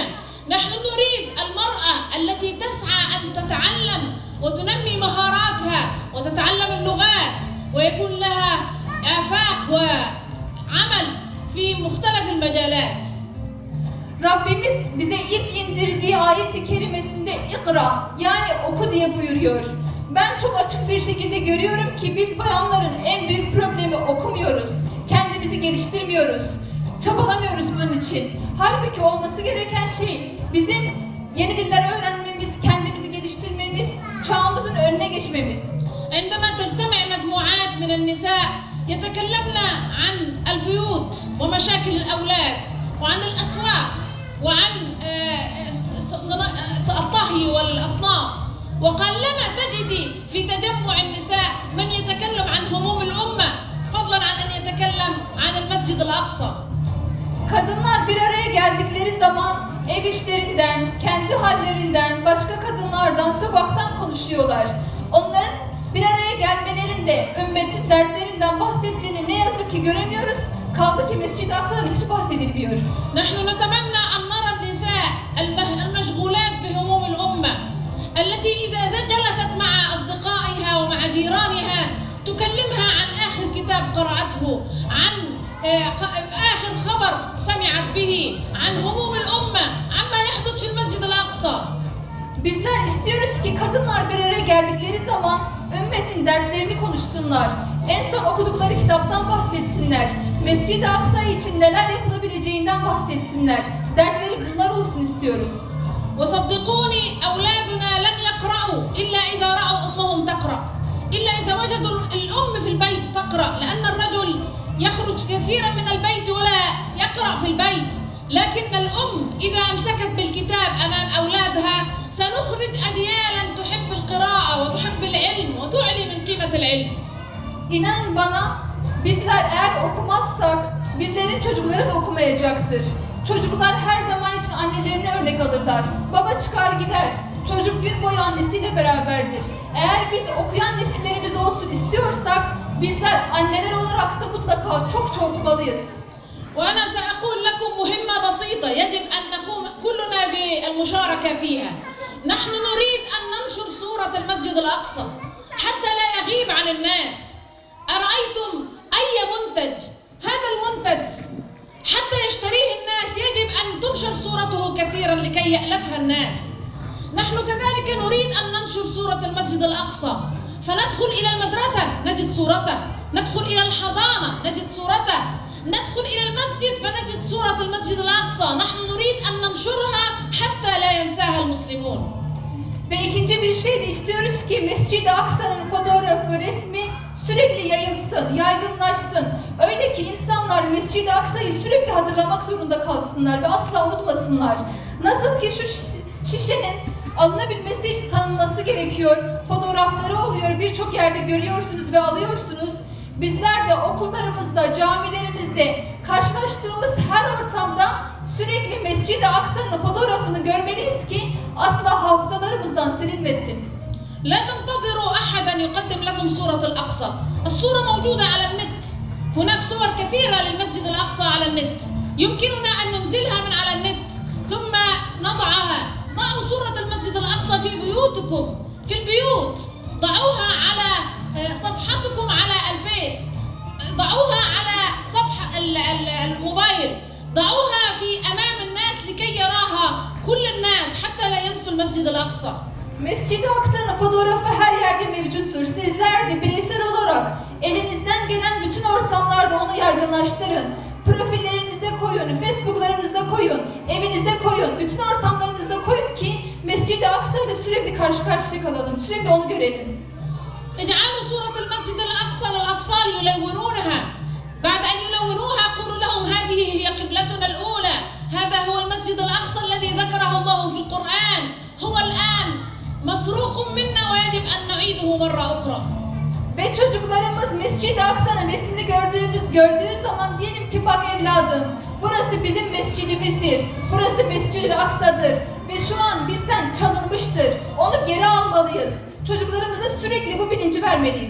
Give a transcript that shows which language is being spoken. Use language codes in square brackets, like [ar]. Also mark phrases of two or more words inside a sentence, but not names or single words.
[ar] نحن نريد المرأة التي تسعى أن تتعلم وتنمي مهاراتها وتتعلم اللغات ويكون لها آفاق وعمل في مختلف المجالات. [tr] Rabbimiz bize ilk indirdiği ayet-i kerimesinde ikra yani oku diye buyuruyor. Ben çok açık bir şekilde görüyorum ki biz bayanların en büyük problemi okumuyoruz. Kendimizi geliştirmiyoruz. Çabalamıyoruz bunun için. Halbuki olması gereken şey bizim yeni diller öğrenmemiz, kendimizi geliştirmemiz, çağımızın önüne geçmemiz. [ar] عندما تجتمع مجموعات من النساء يتكلمن عن البيوت ومشاكل الأولاد وعن الأسواق وعن الطهي والأصناف وقلما تجدي في تجمع النساء من يتكلم عن هموم الأمة فضلا عن أن يتكلم عن المسجد الأقصى. [tr] Kadınlar bir araya geldikleri zaman ev işlerinden, kendi hallerinden, başka kadınlardan, sokaktan konuşuyorlar. Onların bir araya gelmelerinde ümmetin dertlerinden bahsettiğini ne yazık ki göremiyoruz. Kaldı ki Mescid-i Aksa'dan hiç bahsedilmiyor. [ar] نحن نتمنى أن نرى النساء المشغولات بهموم الأمة التي إذا جلست مع أصدقائها ومع جيرانها تكلمها عن آخر كتاب قرأته عن آخر خبر سمعت به عن هموم الأمة عما يحدث في المسجد الأقصى. [tr] Bizler istiyoruz ki kadınlar bir araya geldikleri zaman ümmetin dertlerini konuşsunlar. En son okudukları kitaptan bahsetsinler. Mescid-i Aksa için neler yapılabileceğinden bahsetsinler. Dertleri bunlar olsun istiyoruz. [ar] وصدقوني أولادنا لن يقرأوا إلا إذا رأوا أمهم تقرأ إلا إذا وجدوا الأم في البيت تقرأ لأن الرجل يخرج كثيرا من البيت ولا يقرأ في البيت لكن الأم إذا أمسكت بالكتاب أمام أولادها سنخرج أجيالا تحب القراءة وتحب العلم وتعلي من قيمة العلم. [tr] İnanın bana, bizler eğer okumazsak bizlerin çocukları da okumayacaktır. Çocuklar her zaman için annelerine örnek alırlar. Baba çıkar gider. Çocuk gün boyu annesiyle beraberdir. Eğer biz okuyan nesillerimiz olsun istiyorsak bizler anneler olarak da mutlaka çok okumalıyız. [ar] وأنا سأقول لكم مهمة بسيطة يجب أن نقوم كلنا بالمشاركة فيها. نحن نريد أن ننشر صورة المسجد الأقصى حتى لا يغيب عن الناس. أرأيتم أي منتج هذا المنتج حتى يشتريه الناس يجب أن تنشر صورته كثيرا لكي يألفها الناس. نحن كذلك نريد أن ننشر صورة المسجد الأقصى فندخل إلى المدرسة نجد صورته، ندخل إلى الحضانة نجد صورته، ندخل إلى المسجد فنجد صورة المسجد الأقصى. نحن نريد أن ننشرها حتى لا ينساها المسلمون. [tr] Ve ikinci bir şey de istiyoruz ki Mescid-i Aksa'nın fotoğrafı, resmi sürekli yayılsın, yaygınlaşsın. Öyle ki insanlar Mescid-i Aksa'yı sürekli hatırlamak zorunda kalsınlar ve asla unutmasınlar. Nasıl ki şu şişenin alınabilmesi için tanınması gerekiyor, fotoğrafları oluyor, birçok yerde görüyorsunuz ve alıyorsunuz. Bizler de okullarımızda, camilerimizde, karşılaştığımız her ortamda sürekli Mescid-i Aksa'nın fotoğrafını görmeliyiz ki asla hafızalarımızdan silinmesin. [ar] لا تنتظروا أحدا يقدم لكم صورة الأقصى. الصورة موجودة على النت. هناك صور كثيرة للمسجد الأقصى على النت. يمكننا أن ننزلها من على النت ثم نضعها. ضعوا صورة المسجد الأقصى في بيوتكم، في البيوت. ضعوها على صفحتكم على الفيس. ضعوها على صفحة الموبايل. ضعوها في أمام الناس لكي يراها كل الناس حتى لا ينسوا المسجد الأقصى. [tr] Mescid-i Aksa'nın fotoğrafı her yerde mevcuttur. Sizler de bireysel olarak elinizden gelen bütün ortamlarda onu yaygınlaştırın. Profillerinize koyun, Facebook'larınıza koyun, evinize koyun, bütün ortamlarınıza koyun ki Mescid-i Aksa ile sürekli karşı karşıya kalalım, sürekli onu görelim. [ar] اجعلوا صورة المسجد الأقصى للأطفال يلونونها بعد أن يلونوها هذا هو المسجد الأقصى الذي ذكره الله في القرآن هو الآن مسروق منا ويجب أن نعيده مرة أخرى. [tr] Ve çocuklarımız Mescid-i Aksa'nın resmini gördüğü zaman diyelim ki bak evladım, burası bizim mescidimizdir, burası Mescid-i Aksa'dır ve şu an bizden çalınmıştır, onu geri almalıyız. Çocuklarımıza sürekli bu bilinci vermeliyiz.